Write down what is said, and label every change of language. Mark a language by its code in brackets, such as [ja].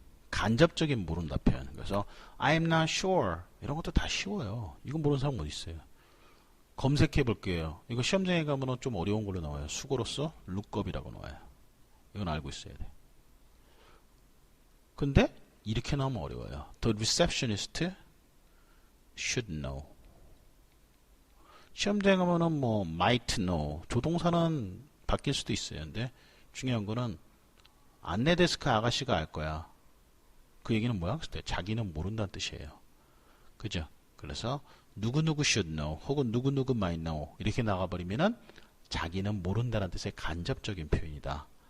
[ko] 간접적인 모른다 표현. 그래서 [en] I'm not sure [ko] 이런 것도 다 쉬워요. 이거 모르는 사람 어디 있어요? 검색해 볼게요. 이거 시험장에 가면 좀 어려운 걸로 나와요. 수고로서 lookup이라고 나와요. 이건 알고 있어야 돼. 근데 이렇게 나오면 어려워요. [en] The receptionist should know. [ko] 시험장에 가면은 뭐 might know. 조동사는 바뀔 수도 있어요. 근데 중요한 거는 안내 데스크 아가씨가 알 거야. 그 얘기는 뭐야? 그때 자기는 모른다는 뜻이에요. 그죠? 그래서 누구누구 should know 혹은 누구누구 might know 이렇게 나가버리면은 자기는 모른다는 뜻의 간접적인 표현이다.